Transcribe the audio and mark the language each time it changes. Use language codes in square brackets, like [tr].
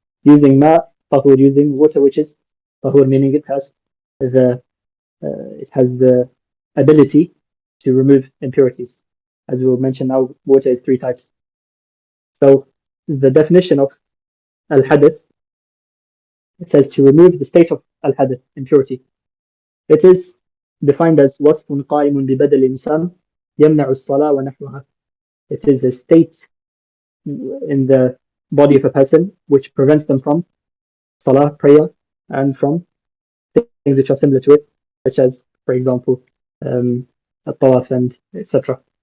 [en] Using ma tahur, using water, which is tahur, meaning the it has the ability to remove impurities. As we will mention now, water is three types. So the definition of al-hadath, it says to remove the state of al-hadath, impurity. It is defined as [ar] وصف قائم ببدل الإنسان يمنع الصلاة ونحوها. [en] It is a state in the body of a person which prevents them from salah, prayer, and from things which are similar to it, such as, for example, al-tawaf and etc.